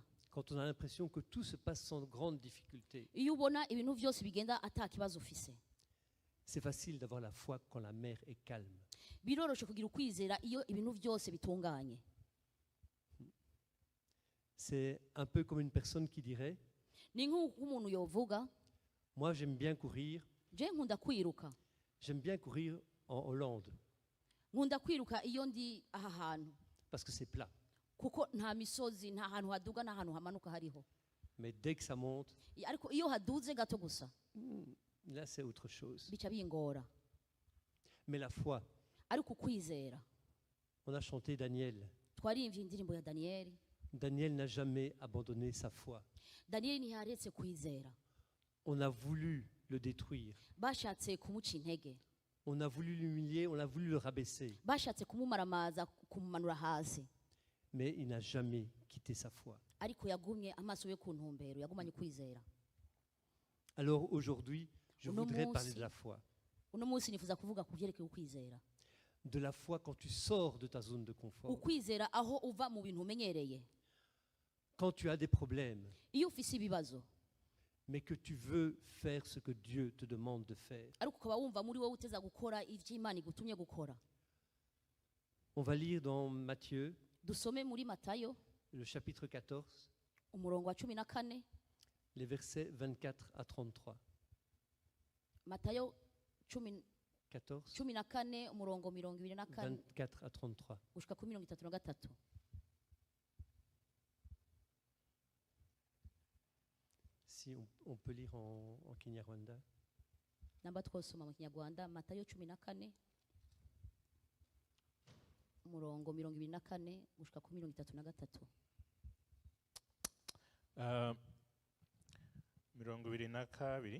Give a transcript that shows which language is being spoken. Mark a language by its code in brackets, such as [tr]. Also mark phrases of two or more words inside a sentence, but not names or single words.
[fr] Quand on a l'impression que tout se passe sans grande difficulté. [rn] Iyo ubona ibintu byose bigenda ata kibazo ufise. [fr] C'est facile d'avoir la foi quand la mer est calme. [rn] Biroroshe kugira ukwizera iyo ibintu byose bitunganye. [fr] C'est un peu comme une personne qui dirait, [rn] Ni nk'umuntu yovuga, [fr] moi j'aime bien courir, [rn] je nkunda kwiruka. [fr] j'aime bien courir en Hollande, [rn] Nkunda kwiruka iyo ndi aha hantu. [fr] parce que c'est plat. [rn] Kuko nta misozi, nta hantu haduga, nta hantu hamanuka hariho. [fr] Mais dès que ça monte, [rn] Ariko iyo haduze gato gusa, [fr] là c'est autre chose. [rn] bica bingora. [fr] Mais la foi, [rn] Ariko ukwizera. [fr] on a chanté Daniel. [rn] Twarimvye indirimbo ya Danieli. [fr] Daniel n'a jamais abandonné sa foi. [rn] Danieli ntiyaretse kwizera. [fr] On a voulu le détruire. [rn] Bashatse kumuca intege. [fr] On a voulu l'humilier, on a voulu le rabaisser. [rn] Bashatse kumumaramaza, kumumanura hasi. [fr] Mais il n'a jamais quitté sa foi. [rn] Ariko yagumye amaso yo ku ntumbero, yagumanye kwizera. [fr] Alors aujourd'hui, je [rn] Uno [fr] voudrais [rn] munsi- [fr] parler de la foi. [rn] Uno munsi nifuza kuvuga ku byerekeye ukwizera. [fr] De la foi quand tu sors de ta zone de confort. [rn] Ukwizera aho uva mu bintu umenyereye. [fr] Quand tu as des problèmes, [rn] Iyo ufise ibibazo, [fr] mais que tu veux faire ce que Dieu te demande de faire. [rn] ariko ukaba wumva muri wowe uteza gukora ivyo Imana igutumye gukora. [fr] On va lire dans Matthieu, [rn] Dusome muri Matayo, [fr] le chapitre 14, [rn] umurongo wa 14, [fr] les versets 24 à 33. [rn] Matayo 14, 14, umurongo 24 [fr] 24 à 33. [rn] gushika kuri 33. [fr] Si on peut lire en Kinyarwanda. [rn] Namba twosoma mu Kinyarwanda, Matayo 14, umurongo 24 gushika kuri 33. 22